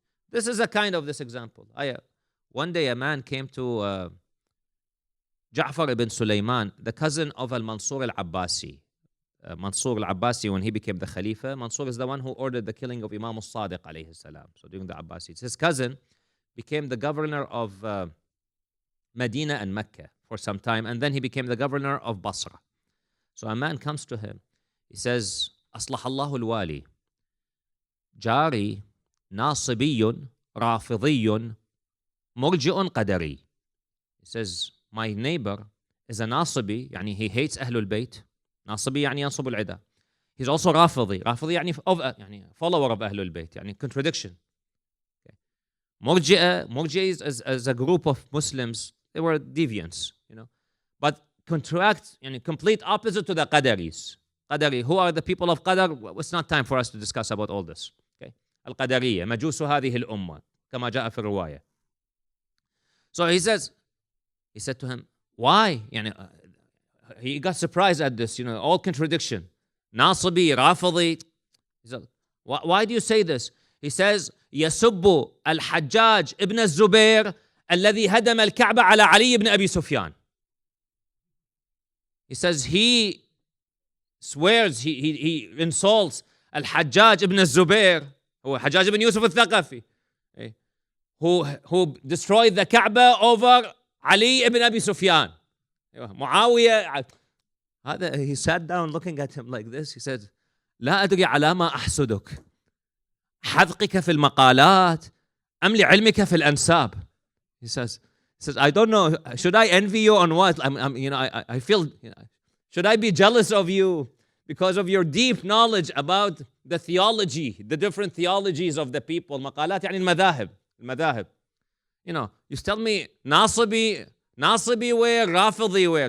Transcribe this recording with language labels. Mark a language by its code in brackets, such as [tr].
[en] This is a kind of this example. One day a man came to Ja'far ibn Sulaiman, the cousin of al-Mansur al-Abbasi. Mansur al-Abbasi, when he became the Khalifa, Mansur is the one who ordered the killing of Imam al-Sadiq alayhi salam. So during the Abbasids, his cousin became the governor of Medina and Mecca for some time, and then he became the governor of Basra. So a man comes to him. He says, [ar] أصلح الله الوالي جاري ناصبي رافضي مرجئ قدري. [en] He says, my neighbor is a nasibi, يعني he hates أهل البيت. [ar] ناصبي يعني ينصب العدا. [en] He's also رافضي. [ar] رافضي يعني [en] follower of [ar] أهل البيت, يعني [en] contradiction. Okay. مرجئ is a group of Muslims. They were deviants, but complete opposite to the Qadaris. Qadari, who are the people of Qadar? It's not time for us to discuss about all this. Okay. [ar] Al-Qadariyya, مجوس هذه الأمة, كما جاء في الرواية. [en] So he said to him, why? He got surprised at this, all contradiction. Nasibi, Rafidi. He said, why do you say this? He says, [ar] يسب الحجاج ابن الزبير الذي هدم الكعبة على علي ibn Abi Sufyan. [en] He says he swears, he insults al-Hajjaj ibn al-Zubair, who Hajjaj ibn Yusuf al-Thaqafi, who destroyed the Kaaba over Ali ibn Abi Sufyan. Muawiyah. He sat down looking at him like this. He said, [ar] لا أدري على ما أحسدك حذقك في المقالات أم لعلمك في الأنساب. [en] He says, I don't know, should I envy you on what? I feel, should I be jealous of you because of your deep knowledge about the theology, the different theologies of the people? [ar] مقالات يعني المذاهب. [en] You tell me Nasibi where, Rafidi where.